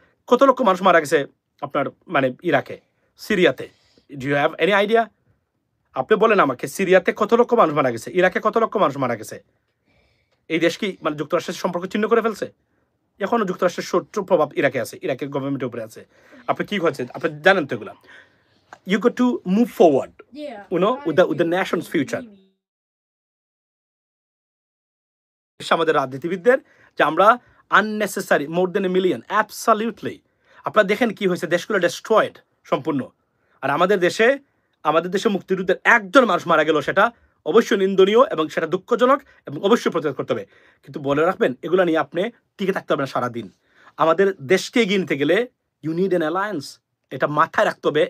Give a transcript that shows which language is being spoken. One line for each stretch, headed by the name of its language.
Bangla: কত লক্ষ মানুষ মারা গেছে আপনার মানে ইরাকে, সিরিয়াতে?
English: Do you have any idea?
Bangla: আপনি বলেন আমাকে, সিরিয়াতে কত লক্ষ মানুষ মারা গেছে, ইরাকে কত লক্ষ মানুষ মারা গেছে? এই দেশ কি মানে যুক্তরাষ্ট্রের সম্পর্ক চিহ্ন করে ফেলছে? এখনো যুক্তরাষ্ট্রের শত্রু প্রভাব ইরাকে আছে, ইরাকের গভর্নমেন্টের উপরে আছে। আপনি কি হচ্ছে আপনি জানেন তো এগুলা।
English: You got to move forward, you know, with the nation's future.
Bangla: আমাদের রাজনীতিবিদদের যে আমরা
English: unnecessary more than a million, absolutely।
Bangla: আপনারা দেখেন কি হয়েছে, দেশগুলো destroyed সম্পূর্ণ। আর আমাদের দেশে মুক্তিযুদ্ধের একজন মানুষ মারা গেল, সেটা অবশ্যই নিন্দনীয় এবং সেটা দুঃখজনক এবং অবশ্যই প্রতিরোধ করতে হবে। কিন্তু বলে রাখবেন, এগুলো নিয়ে আপনি টিকে থাকতে হবে না সারাদিন। আমাদের দেশকে এগিয়ে নিতে গেলে
English: you need an alliance,
Bangla: এটা মাথায় রাখতে হবে।